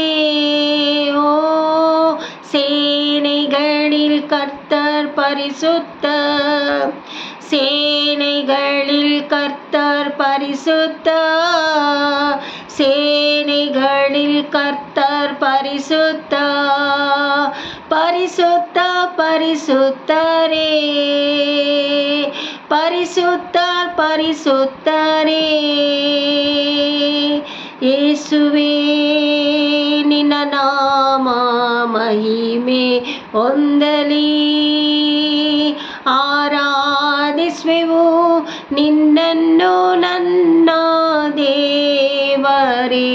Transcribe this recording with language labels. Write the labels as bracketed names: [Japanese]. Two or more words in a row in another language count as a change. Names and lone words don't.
[Tamil] ஓ சேனைகளில் கர்த்தர் பரிசுத்தர், சேனைகளில் கர்த்தர் பரிசுத்தர், சேனைகளில் கர்த்தர் பரிசுத்தர், பரிசுத்த பரிசுத்தரே, பரிசுத்தர் பரிசுத்தரே. [Kannada] ಯೇಸುವೇ ನಿನ್ನ ನಾಮ ಮಹಿಮೆ ಹೊಂದಲಿ, ಆರಾಧಿಸುವೆವು ನಿನ್ನನ್ನು ನನ್ನ ದೇವರೇ.